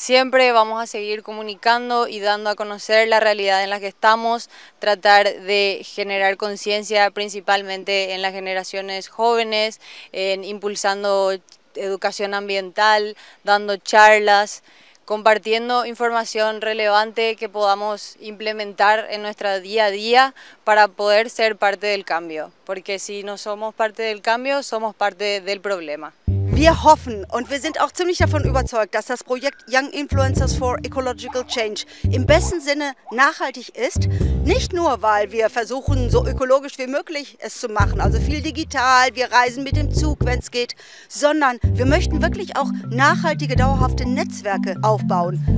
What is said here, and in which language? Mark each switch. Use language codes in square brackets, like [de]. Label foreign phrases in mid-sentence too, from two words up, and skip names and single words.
[es] Siempre vamos a seguir comunicando y dando a conocer la realidad en la que estamos, tratar de generar conciencia principalmente en las generaciones jóvenes, impulsando educación ambiental, dando charlas, compartiendo información relevante que podamos implementar en nuestro día a día para poder ser parte del cambio, porque si no somos parte del cambio, somos parte del problema. [de] Wir hoffen und wir sind auch ziemlich davon überzeugt, dass das Projekt Young Influencers for Ecological Change im besten Sinne nachhaltig ist. Nicht nur, weil wir versuchen, so ökologisch wie möglich es zu machen, also viel digital, wir reisen mit dem Zug, wenn es geht, sondern wir möchten wirklich auch nachhaltige, dauerhafte Netzwerke aufbauen.